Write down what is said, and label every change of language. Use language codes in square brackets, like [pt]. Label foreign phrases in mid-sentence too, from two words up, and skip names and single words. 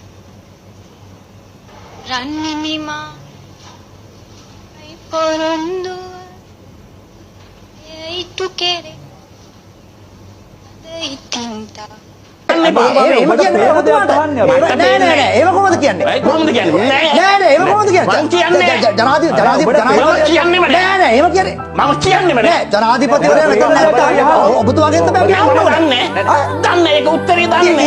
[si] rannini ma ai porondo ai tu kere ai tinta ඒව කොහොමද කියන්නේ? කොහොමද කියන්නේ? නෑ ඒව කොහොමද කියන්නේ? මං කියන්නේ ජනාධිපති කියන්නේම නෑ. නෑ ඒව කියන්නේ මම කියන්නේම නෑ. ජනාධිපතිවරයා මෙතන නැත්නම් ඔබතුමාගෙන් තමයි කියන්නේ. දන්නේ ඒක උත්තරේ දන්නේ.